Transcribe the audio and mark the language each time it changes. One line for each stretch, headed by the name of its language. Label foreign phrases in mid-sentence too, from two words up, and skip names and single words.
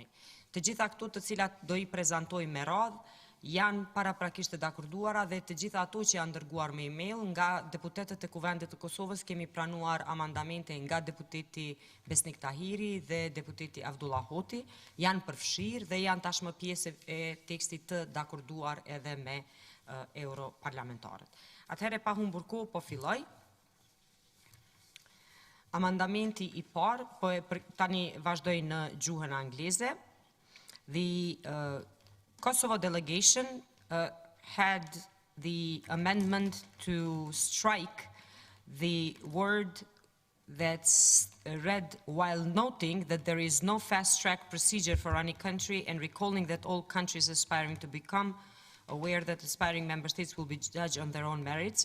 Albanian: Të gjitha këto të cilat do i prezantoj me radhë, janë paraprakisht të dakorduara dhe të gjitha ato që janë dërguar me email nga deputetët e Kuvendit të Kosovës kemi pranuar amandamente nga deputeti Besnik Tahiri dhe deputeti Avdullah Hoti, janë përfshirë dhe janë tashmë pjesë e tekstit të dakorduar edhe me europarlamentarët. Atëherë pa humbur kohë po filloj. Amandamenti i parë, po tani vazhdoj në gjuhën angleze.
English: The Kosovo delegation had the amendment to strike the word that's read while noting that there is no fast-track procedure for any country and recalling that all countries aspiring to become aware that aspiring member states will be judged on their own merits.